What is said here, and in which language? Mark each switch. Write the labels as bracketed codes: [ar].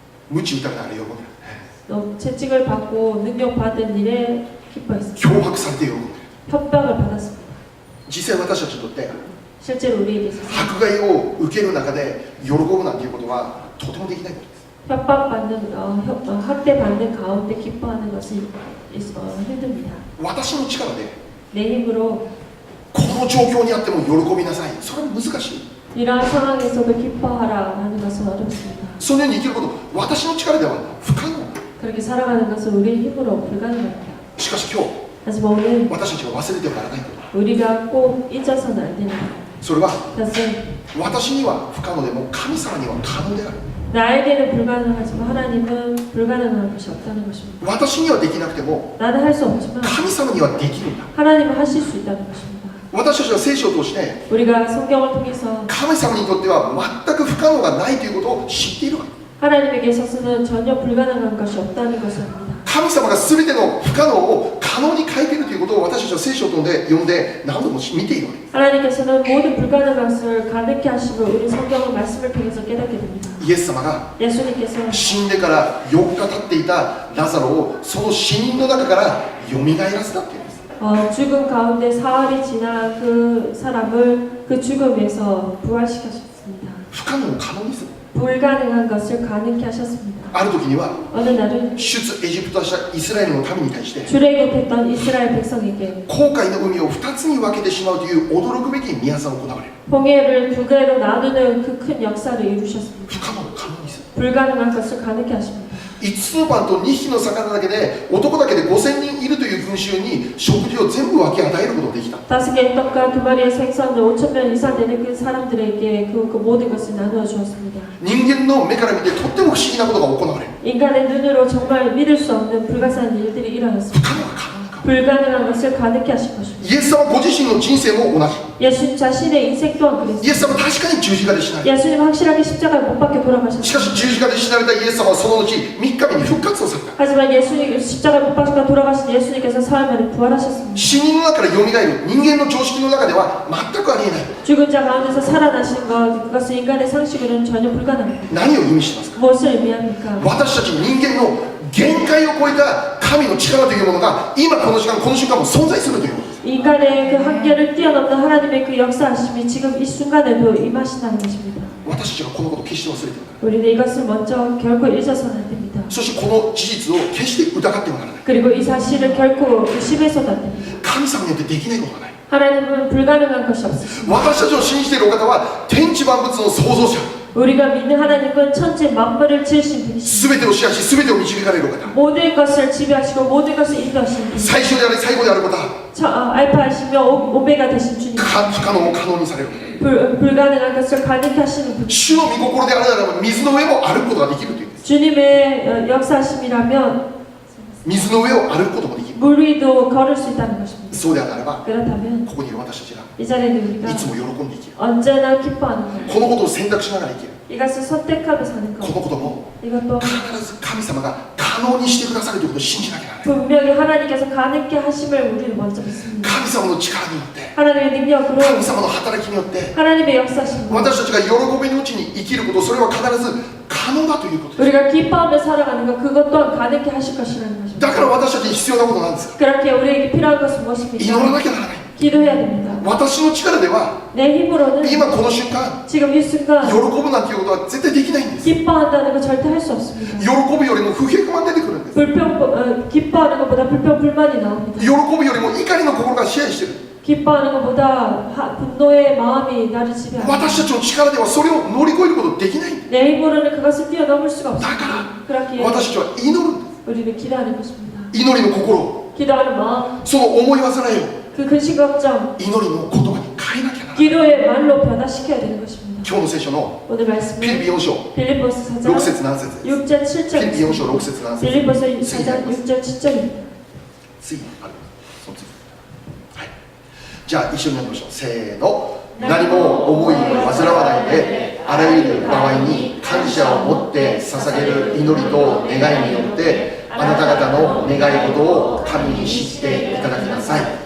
[ja] 鞭打たれながら喜んでる。 [ko] 채찍을 받고 능력받은 일에 기뻐했습니다. [ja] 脅迫されて喜んでる。 [ko] 협박을 받았습니다. [ja] 実際私たちにとって [ko] 실제로 우리에게 있어서 [ja] 迫害を受ける中で喜ぶなんていうことはとてもできないことです。 [ko] 협박받는 학대받는 가운데 기뻐하는 것이 힘듭니다. [ja] 私の力で [ko] 내 힘으로 [ja] この状況にあっても喜びなさい。それは難しい。 [ko] 이러한 상황에서도 기뻐하라라는 것은 어렵습니다. [ja] そのように生きること、私の力では不可能。 [ko] 그렇게 살아가는 것은 우리의 힘으로 불가능합니다. [ja] しかし今日 [ko] 하지만 오늘 [ja] 私たちが忘れてはならないこと、 [ko] 우리가 꼭 잊어서는 안 되는 것. [ja] それは [ko] 그것은 [ja] 私には不可能でも神様には可能である。 [ko] 나에게는 불가능하지만 하나님은 불가능한 것이 없다는 것입니다. [ja] 私にはできなくても [ko] 나는 할 수 없지만 [ja] 神様にはできるんだ。 [ko] 하나님은 하실 수 있다는 것입니다. [ja] 私たちは聖書を通して [ko] 우리가 성경을 통해서 [ja] 神様にとっては全く不可能がないということを知っているわけ。 [ko] 하나님에게 있어서는 전혀 불가능한 것이 없다는 것을 압니다. [ja] 神様が全ての不可能を可能に変えているということを私たちは聖書を読んで何度も見ているわけです。 [ko] 하나님께서는 모든 불가능한 것을 가능케 하심을 우리 성경의 말씀을 통해서 깨닫게 됩니다. [ja] イエス様が [ko] 예수님께서 [ja] 死んでから4日経っていたラザロをその死人の中からよみがえらせたっていうんです。 [ko] 죽음 가운데 사흘이 지난 그 사람을 그 죽음에서 부활시켰습니다. [ja] 不可能を可能にする。 [ko] 불가능한 것을 가능케 하셨습니다. [ja] ある時には [ko] 어느 날은 [ja] 出エジプトしたイスラエルの民に対して [ko] 출애굽했던 이스라엘 백성에게 [ja] 紅海の海を2つに分けてしまうという驚くべき宮沢が行われる。 [ko] 홍해를 두 개로 나누는 그 큰 역사를 이루셨습니다. [ja] 不可能を可能にする。 [ko] 불가능한 것을 가능케 하십니다. [ja] 5つのパンと2匹の魚だけで男だけで5000人いるという群衆に食事を全部分け与えることができた。 [ko] 5개의 떡과 2마리의 생선을 5,000명 이상 되는 그 사람들에게 그 모든 것을 나누어 주었습니다. [ja] 人間の目から見てとっても不思議なことが行われる。 [ko] 인간의 눈으로 정말 믿을 수 없는 불가사한 일들이 [ja] 不 [ko] 일어났습니다. [ja] 可能が可能に変わる。か。 [ko] 불가능한 것을 가능케 하실 것입니다. [ja] イエス様ご自身の人生も同じ。 [ko] 예수님 자신의 인생 또한 [ja] イエ [ko] 그랬습니다. [ja] ス様確かに十字架で死なれた。 [ko] 예수님 확실하게 십자가에 못 박혀 [ja] し [ko] 돌아가셨습니다. [ja] かし十字架で死なれたイエス様はその後3日目に復活をされた。 [ko] 하지만 예수님 십자가에 못 박혀 돌아가신 예수님께서 사흘 만에 부활하셨습니다. [ja] 死人の中からよみがえる人間の常識の中では全くありえない。 [ko] 죽은 자 가운데서 살아나신 것, 그것은 인간의 상식으로는 전혀 불가능합니다. [ja] 何を意味してますか。 [ko] 무엇을 의미합니까? [ja] 私たち人間の限界を超えた神の力というものが今この時間この瞬間も存在するということです。 [ko] 인간의 그 한계를 뛰어넘는 하나님의 그 역사하심이 지금 이 순간에도 임하신다는 것입니다. [ja] 私たちがこのことを決して忘れてはならない。 [ko] 우리는 이것을 먼저 결코 잊어서는 안 됩니다. [ja] そしてこの事実を決して疑ってはならない。 [ko] 그리고 이 사실을 결코 의심해서도 안 됩니다. [ja] 神様によってできないことはない。 [ko] 하나님은 불가능한 것이 없으십니다. [ja] 私たちを信じているお方は天地万物の創造者、 [ko] 우리가 믿는 하나님은 천지 만물을 지으신 분이십니다. [ja] 全てを支配し全てを導かれるお方、 [ko] 모든 것을 지배하시고 모든 것을 인도하시는 분이십니다. [ja] 最初であり最後である方、 [ko] 알파이시며 오메가 되신 주님, [ja] 不可能を可能にされる。 [ko] 불가능한 것을 가능케 하시는 분. [ja] 主の御心であるならば水の上も歩くことができるというんです。 [ko] 주님의 역사하심이라면 [ja] 水の上を歩くこともできる。 [ko] 물 위도 걸을 수 있다는 것입니다. [ja] そうであるならば [ko] 그렇다면 [ja] ここにいる私たちが [ko] 이 자리에 있는 [ja] い [ko] 우리가 [ja] つも喜んで生きる。 [ko] 언제나 기뻐하는 것, [ja] このことを選択しながら生きる。 [ko] 이것을 선택하며 사는 [ja] こ [ko] 것, [ja] のことも [ko] 이것도 [ja] 必ず神様が可能にしてくださるということを信じなきゃならない。 [ko] 분명히 하나님께서 가능케 하심을 우리는 먼저 믿습니다. [ja] 神様の力によって、 [ko] 하나님의 능력으로 [ja] 神様の働きによって [ko] 하나님의 역사심으로 [ja] 私たちが喜びのうちに生きること、それは必ず可能だということです。 [ko] 우리가 기뻐하며 살아가는 것, 그것 또한 가능케 하실 것이라는 것입니다. [ja] だから私たちに必要なことなんですか。 [ko] 그렇게 우리에게 필요한 것은 [ja] 祈ら [ko] 무엇입니까? [ja] なきゃならない。 [ko] 기도해야 됩니다. [ja] 私の力では [ko] 내 힘으로는 [ja] 今この瞬間 [ko] 지금 이 순간 [ja] 喜ぶなんていうことは絶対できないんです。 [ko] 기뻐한다는 거 절대 할 수 없습니다. [ja] 喜ぶよりも不平不満出てくるんです。 [ko] 기뻐하는 것보다 불평 불만이 나옵니다. [ja] 喜ぶよりも怒りの心が支配している。 [ko] 기뻐하는 것보다 분노의 마음이 나를 지배합니다. [ja] 私たちの力ではそれを乗り越えることできない。 [ko] 내 힘으로는 그것을 뛰어넘을 수가 [ja] だ [ko] 없습니다. [ja] から [ko] 그렇기에 [ja] 私たちは祈るんです。 [ko] 우리는 기도하는 것입니다. [ja] 祈りの心、 [ko] 기도하는 마음, [ja] その思い煩いを [ko] 그 근심 걱정, [ja] 祈りの言葉に変えなきゃならない。 [ko] 기도의 말로 변화시켜야 되는 것입니다. [ja] 今日の聖書の [ko] 오늘 [ja] フィリ [ko] 말씀은 [ja] ピ4章 [ko] 빌립보서 [ja] 6 [ko] 4장 [ja] 節何節です。 [ko] 6절 [ja] フィリピ4 [ko] 7절 [ja] 章6節何節。 [ko] 빌립보서 4장 6절 7절입니다. [ja] 次ある。その次。はい。じゃあ一緒に読みましょう。せーの。何も思いを煩わないで、あらゆる場合に感謝を持って捧げる祈りと願いによって、あなた方の願い事を神に知っていただきなさい。